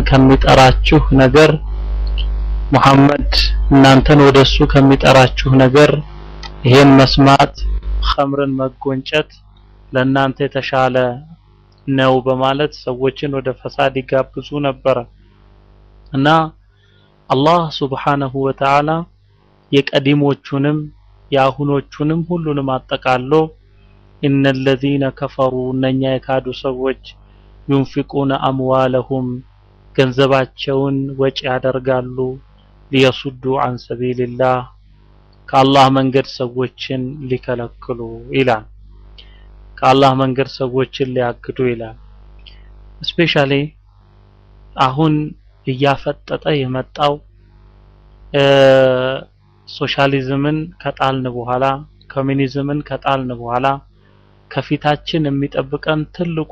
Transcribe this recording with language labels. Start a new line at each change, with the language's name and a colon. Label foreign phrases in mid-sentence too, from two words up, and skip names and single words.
Amharic: ከሚጠራችሁ ነገር፣ ሙሐመድ እናንተን ወደሱ ከሚጠራችሁ ነገር ይሄን መስማት፣ ኸምርን መጎንጨት ለእናንተ የተሻለ ነው በማለት ሰዎችን ወደ ፈሳድ ይጋብዙ ነበር። እና አላህ
Arabic: سبحانه وتعالى
Amharic: የቀዲሞቹንም ያሁኖቹንም ሁሉንም አጠቃሎ
Arabic: إن الذين كفروا
Amharic: እነኛ የካዱ ሰዎች
Arabic: ينفقون أموالهم
Amharic: ገንዘባቸውን ወጪ ያደርጋሉ
Arabic: ليصدوا عن سبيل الله
Amharic: ከአላህ መንገድ ሰዎችን ሊከለክሉ ይላል፣ ከአላህ መንገድ ሰዎችን ሊያግዱ ይላል። ስፔሻሊ አሁን እያፈጠጠ የመጣው ሶሻሊዝምን ከጣልን በኋላ ኮሚኒዝምን ከጣልን በኋላ ከፊታችን የሚጠብቀን ትልቁ